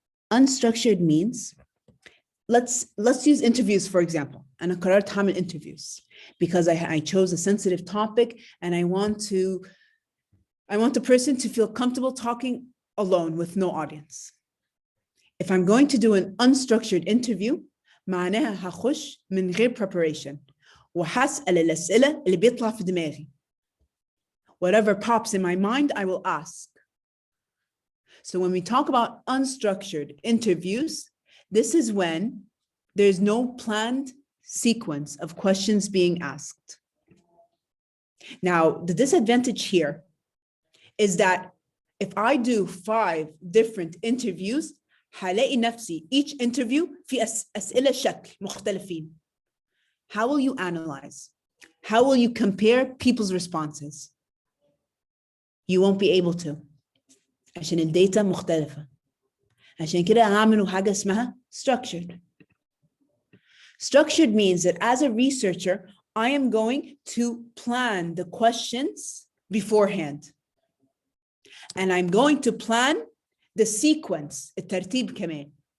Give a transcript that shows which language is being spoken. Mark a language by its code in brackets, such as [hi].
[en] Unstructured means, let's use interviews for example. [ar] أنا قررت أعمل [en] interviews. because I chose a sensitive topic and I want the person to feel comfortable talking alone with no audience. If I'm going to do an unstructured interview, [ar] معناها هخش من غير preparation وهسأل الأسئلة اللي بيطلع في دماغي. [en] Whatever pops in my mind, I will ask. So when we talk about unstructured interviews, this is when there's no planned sequence of questions being asked. Now, the disadvantage here is that if I do 5 different interviews, [ar] هلاقي نفسي [en] each interview [ar] في أسئلة شكل مختلفين. [en] How will you analyze? How will you compare people's responses? You won't be able to. [ar] عشان الداتا مختلفة. عشان كده هعملوا حاجة اسمها structured. [en] Structured means that as a researcher, I am going to plan the questions beforehand. And I'm going to plan the sequence, [ar] الترتيب كمان.